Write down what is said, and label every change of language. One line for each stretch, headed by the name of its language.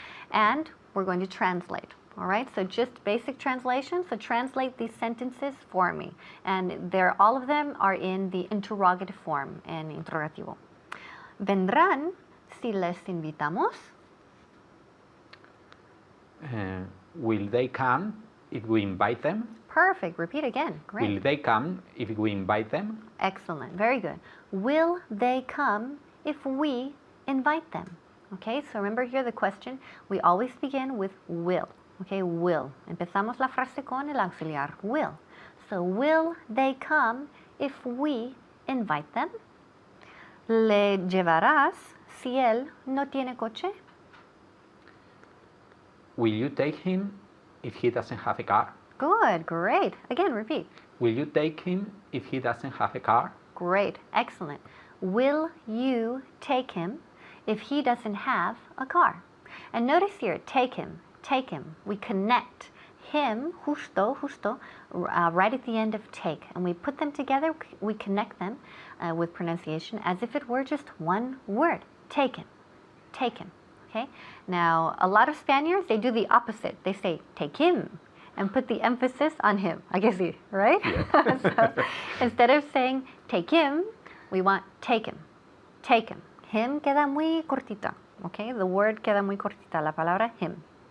English: And we're going to translate. All right, so just basic translation. So translate these sentences for me. And all of them are in the interrogative form,
Spanish: en interrogativo. Vendrán si les invitamos.
English: will they come if we invite them? Perfect. Repeat again. Great. Will they come if we invite them? Excellent. Very good. Will they come if we invite them? Okay, so remember here the question. We always begin with will. Okay, will.
Spanish: Empezamos la frase con el auxiliar.
English: Will. So will they come if we invite them?
Spanish: ¿Le llevarás si él no tiene coche?
English: Will you take him if he doesn't have a car? Good. Great. Again, repeat. Will you take him if he doesn't have a car? Great. Excellent. Will you take him if he doesn't have a car? And notice here, take him, take him. We connect him, justo, right at the end of take. And we put them together, we connect them with pronunciation as if it were just one word. Take him, take him. Okay? Now, a lot of Spaniards, they do the opposite. They say, take him, and put the emphasis on him. I guess you, right? Yeah. So, instead of saying, take him, we want take him, take him.
Spanish: Him queda muy cortita, okay?
English: The word
Spanish: queda muy cortita, la palabra him.